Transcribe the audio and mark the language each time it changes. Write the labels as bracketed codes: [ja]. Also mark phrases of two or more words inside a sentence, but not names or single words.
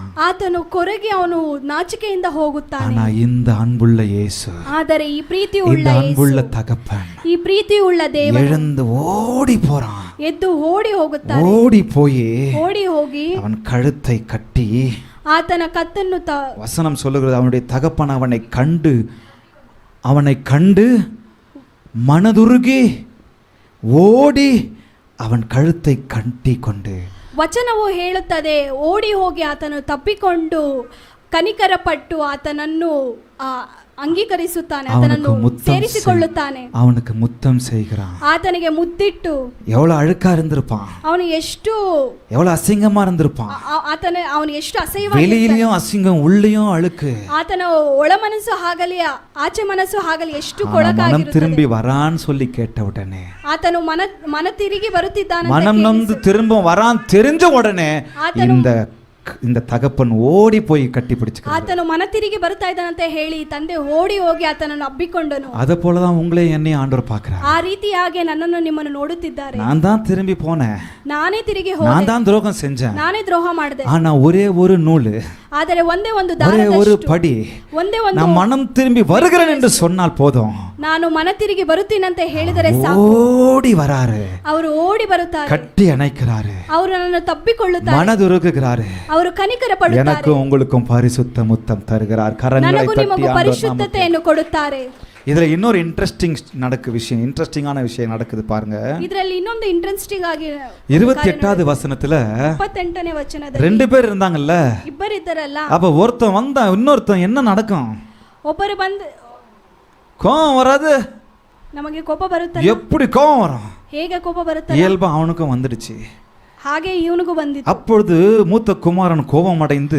[kn] ಆತನು ಕೊರಗಿ ಅವನು ನಾಚಿಕೆಯಿಂದ ಹೋಗುತ್ತಾನೆ. [ta] ஆனா இந்த அன்புள்ள இயேசு, [kn] ಆದರೆ ಈ ಪ್ರೀತಿ [ta] இந்த [kn] ಉಳ್ಳ [ta] அன்புள்ள தகப்பன் [kn] ಈ ಪ್ರೀತಿ ಉಳ್ಳ ದೇವರು [ta] எழுந்து ஓடி போறான். [kn] ಎದ್ದು ಓಡಿ ಹೋಗುತ್ತಾನೆ. [ta] ஓடி போய் [kn] ಓಡಿ ಹೋಗಿ [ta] அவன் கழுத்தை கட்டி, [kn] ಆತನ ಕತ್ತನ್ನು [ta] வசனம் சொல்லுகிறது, அவனுடைய தகப்பன் அவனை கண்டு மனதுருகி ஓடி அவன் கழுத்தை கட்டி கொண்டு, [kn] ವಚನವು ಹೇಳುತ್ತದೆ, ಓಡಿ ಹೋಗಿ ಆತನು ತಪ್ಪಿಕೊಂಡು ಕನಿಕರಪಟ್ಟು ಆತನನ್ನು ಅಂಗೀಕರಿಸುತ್ತಾನೆ, ಆತನನ್ನು ಸೇರಿಸಿಕೊಳ್ಳುತ್ತಾನೆ, [ta] அவனுக்கு முத்தம் செய்கிறான். [kn] ಆತನಿಗೆ ಮುದ್ದಿಟ್ಟು, [ta] எவ்வளவு அழுக்கா இருந்திருப்பான், [kn] ಅವನು ಎಷ್ಟು [ta] எவ்வளவு அசிங்கமா இருந்திருப்பான், [kn] ಅವನು ಎಷ್ಟು ಅಸಹ್ಯವಾಗಿ, [ta] வெளியிலயும் அசிங்கம் உள்ளேயும் அழுக்கு, [kn] ಆತನ ಒಳ ಮನಸ್ಸು ಆಗಲಿ ಆಚೆ ಮನಸ್ಸು ಆಗಲಿ ಎಷ್ಟು [ta] மனம் [kn] ಕೊಳಕಾಗಿರುತ್ತದೆ. [ta] திரும்பி வரான்னு சொல்லி கேட்ட உடனே, [kn] ಆತನು ಮನ ತಿರುಗಿ ಬರುತ್ತಿದ್ದಾನೆ, [ta] மனம் நொந்து திரும்ப வரான் தெரிஞ்ச உடனே இந்த தகப்பன் ஓடி போய் கட்டி பிடிச்சுக்கிறான். [kn] ಆತನು ಮನ ತಿರುಗಿ ಬರ್ತಾ ಇದ್ದಾನಂತ ಹೇಳಿ ತಂದೆ ಓಡಿ ಹೋಗಿ ಆತನನ್ನು ಅಬ್ಬಿಕೊಂಡನು. [ta] ಅದ போலதான் உங்களே என்னையும் ஆண்டவர் பார்க்கறார். [kn] ಆ ರೀತಿಯಾಗಿ ನನ್ನನ್ನು ನಿಮ್ಮನ್ನು ನೋಡುತ್ತಿದ್ದಾರೆ. [ta] நான் தான் திரும்பி போனேன், [kn] ನಾನೇ ತಿರುಗಿ ಹೋದೆ, [ta] நான் தான் துரோகம் செஞ்சேன், [kn] ನಾನೇ ದ್ರೋಹ ಮಾಡಿದೆ. [ta] ஆனா ஒரே ஒரு நூல், [kn] ಆದರೆ ಒಂದೇ ಒಂದು [ta] ஒரே ஒரு படி, [kn] ಒಂದೇ ಒಂದು, [ta] நான் மனம் திரும்பி வருகிறேன் என்று சொன்னால் போதும், [kn] ನಾನು ಮನ ತಿರುಗಿ ಬರುತ್ತೀನಂತ ಹೇಳಿದರೆ ಸಾಕು, [ta] ஓடி வராரு, [kn] ಅವರು ಓಡಿ ಬರುತ್ತಾರೆ, [ta] கட்டி அணைக்கிறாரு, [kn] ಅವರು ನನ್ನನ್ನು ತಪ್ಪಿಕೊಳ್ಳುತ್ತಾರೆ, [ta] மனதுருகுகிறாரு, [kn] ಅವರು ಕನಿಕರ ಪಡುತ್ತಾರೆ, [ta] எனக்கும் உங்களுக்கும் பரிசுத்த முத்தம் தருகிறார், கரங்களை தட்டி [kn] ಪರಿಶುದ್ಧತೆಯನ್ನು ಕೊಡುತ್ತಾರೆ. [ta] இதுல இன்னொரு இன்ட்ரெஸ்டிங்கான விஷயம் நடக்குது பாருங்க. [kn] ಇದರಲ್ಲಿ ಇನ್ನೊಂದು ಇಂಟ್ರೆಸ್ಟಿಂಗ್ ಆಗಿ [ta] 28வது வசனத்துல [kn] 28ನೇ ವಚನದಲ್ಲಿ [ta] ரெண்டு பேர் இருந்தாங்கல்ல, [kn] ಇಬ್ಬರಿದ್ದರಲ್ಲ, [ta] அப்ப ஒருத்தன் வந்தா இன்னொருத்தன் என்ன நடக்கும்? [kn] ಒಬ್ಬರು ಬಂದು [ta] கோபம் வராது, [kn] ನಮಗೆ ಕೋಪ ಬರುತ್ತದೆ. [ta] எப்படி கோபம் வரும்? [kn] ಹೇಗೆ ಕೋಪ ಬರುತ್ತದೆ? [ta] இயல்பா அவனுக்கும் வந்துடுச்சு. [kn] ಹಾಗೆ ಇವನಿಗೂ ಬಂದಿತ್ತು. [ta] அப்பொழுது மூத்த குமாரன் கோபம் அடைந்து,